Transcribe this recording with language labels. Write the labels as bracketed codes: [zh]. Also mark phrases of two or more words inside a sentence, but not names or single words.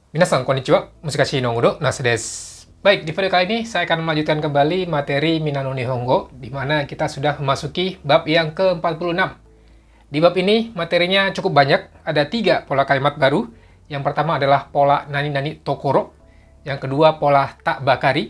[ja] みなさん、こんにちは。ムサシのグロ、ナスです. [id] Baik, di video kali ini saya akan melanjutkan kembali materi Minano Nihongo, di mana kita sudah memasuki bab yang ke-46. Di bab ini, materinya cukup banyak. Ada 3 pola kalimat baru. Yang pertama adalah pola [ja] なになにところ. [id] Yang kedua, pola [ja] たくばかり.